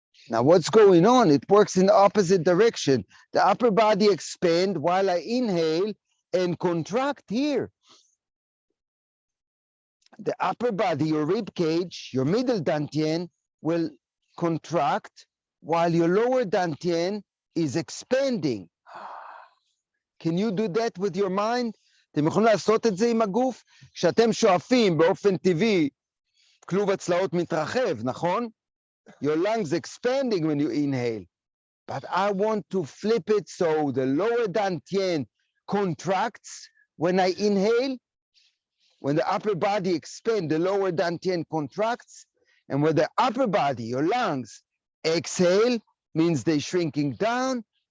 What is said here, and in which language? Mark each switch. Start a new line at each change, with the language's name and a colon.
English: Now what's going on? It works in the opposite direction. The upper body expand while I inhale and contract here. The upper body, your rib cage, your middle Dantien will contract while your lower Dantien is expanding. Can you do that with your mind?
Hebrew: אתם יכולים לעשות את זה עם הגוף? כשאתם שואפים באופן טבעי, כלוב הצלעות מתרחב, נכון?
English: Your lungs expanding when you inhale. But I want to flip it so the lower Dantien contracts when I inhale. When the upper body expands, the lower Dantien contracts. And when the upper body, your lungs, exhale, means they're shrinking down.